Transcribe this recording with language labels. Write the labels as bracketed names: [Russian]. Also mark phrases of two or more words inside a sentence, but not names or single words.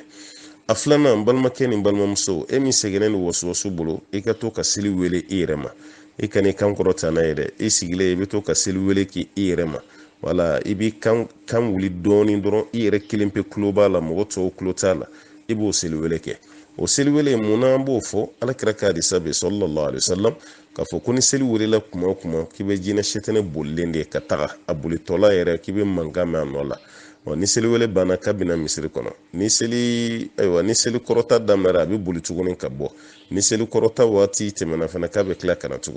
[Bambara] A filanan, n balimakɛ ni n balimamuso, e min sɛgɛnnen don waswasu bolo, i ka to ka seli wele i yɛrɛ ma. I kan'i kan kɔrɔta n'a ye dɛ. I sigilen i bɛ to ka seli wele k'i yɛrɛ ma. Wala, i b'i kan wuli dɔɔni dɔrɔn, i yɛrɛ kelen pe tulo b'a la, mɔgɔ tɔw tulo t'a la. I b'o seli wele kɛ. O seli wele mun na an b'o fɔ? Alakira ka hadisa bɛ [Arabic] صلى الله عليه وسلم [Bambara] k'a fɔ ko ni seli welela kuma o kuma k'i bɛ jinɛ sitana bolilen de ka taga, a bolitɔla yɛrɛ k'i bɛ mankan mɛn a nɔ la. Ni seli wele banna k'a bɛna misiri kɔnɔ. Ni seli kɔrɔta daminɛra a bɛ boli tuguni ka bɔ. Ni seli kɔrɔta waati tɛmɛna fana k'a bɛ tila ka na tuguni.